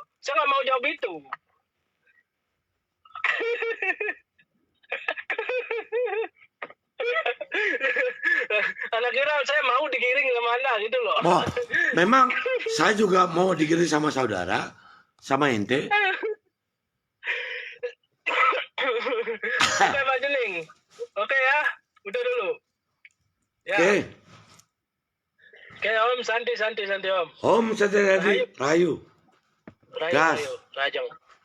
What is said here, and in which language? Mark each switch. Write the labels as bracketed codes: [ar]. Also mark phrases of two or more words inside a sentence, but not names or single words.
[id] Saya nggak mau jawab itu. Anak kira saya mau digiring sama Anda gitu loh. Oh, memang saya juga mau digiring sama saudara, sama ente. Oke Pak Jening. Oke ya, udah dulu. Ya. Oke Om, santai Om. Om Satya Rayu. Rayu, Gas. Rajang.